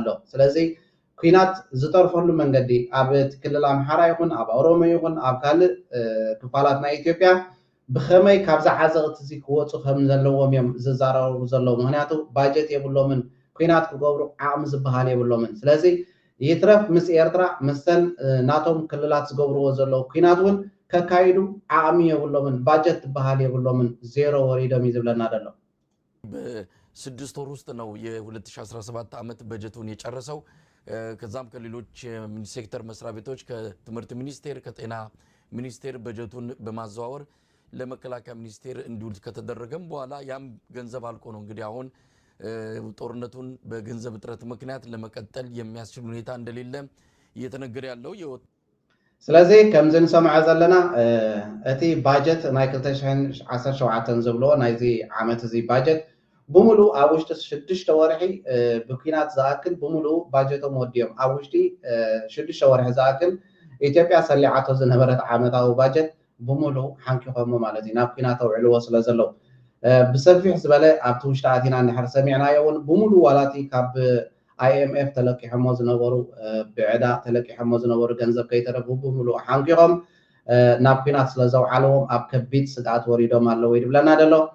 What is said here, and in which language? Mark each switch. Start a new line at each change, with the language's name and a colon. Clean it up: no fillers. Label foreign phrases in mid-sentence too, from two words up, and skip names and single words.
Tigrinya: ስለዚ ኩናት ዝተርፈሉ መንገዲ ኣብ ክልል ኣምሓራ ይኹን ኣብ ኦሮሞ ይኹን ኣብ ካልእ ክፋላት ናይ ኢትዮጵያ ብኸመይ ካብዛ ዓዘቕቲ እዚ ክወፁ ከም ዘለዎም እዮም ዝዛረቡ ዘለዉ ምክንያቱ ባጀት የብሎምን ኩናት ክገብሩ ዓቕሚ ዝበሃል የብሎምን ስለዚ ይትረፍ ምስ ኤርትራ ምስተን ናቶም ክልላት ዝገብርዎ ዘለዉ ኩናት እውን ከካይዱ ዓቕሚ የብሎምን ባጀት ዝበሃል የብሎምን ዜሮ ወሪዶም እዩ ዝብለና ደሎ
Amharic: በስድስት ወር ውስጥ ነው የ2017 ዓመት በጀቱን የጨረሰው ከዛም ከሌሎች ሴክተር መስሪያ ቤቶች ከትምህርት ሚኒስቴር ከጤና ሚኒስቴር በጀቱን በማዘዋወር ለመከላከያ ሚኒስቴር እንዲውል ከተደረገም በኋላ ያም ገንዘብ አልቆ ነው እንግዲህ አሁን ጦርነቱን በገንዘብ እጥረት ምክንያት ለመቀጠል የሚያስችል ሁኔታ እንደሌለ እየተነገረ ያለው
Tigrinya: ስለዚህ ከምዝን ሰምዐ ዘለና እቲ ባጀት ናይ 2017 ዝብሎ ናይዚ ዓመት እዚ ባጀት ብሙሉ ኣብ ውሽጢ 6 ወርሒ ብኩናት ዝኣክል ብሙሉ ባጀቶም ወዲዮም ኣብ ውሽጢ 6 ወርሒ ዝኣክል ኢትዮጵያ ሰሊዓቶ ዝነበረት ዓመታዊ ባጀት ብሙሉ ሓንኪኾሞ ማለት እዩ ናብ ኩናት ተውዕልዎ ስለ ዘለው ብሰፊሕ ዝበለ ኣብቲ ውሽጢ ኣቲና እንድሕር ሰሚዕናዮ እውን ብሙሉ ዋላቲ ካብ IMF ተለቂሖሞ ዝነበሩ ብዕዳ ተለቂሖሞ ዝነበሩ ገንዘብ ከይተረፉ ብሙሉ ሓንኪኾም ናብ ኩናት ስለ ዘውዓለዎም ኣብ ከቢድ ስግኣት ወሪዶም ኣለዉ ይብለና ደሎ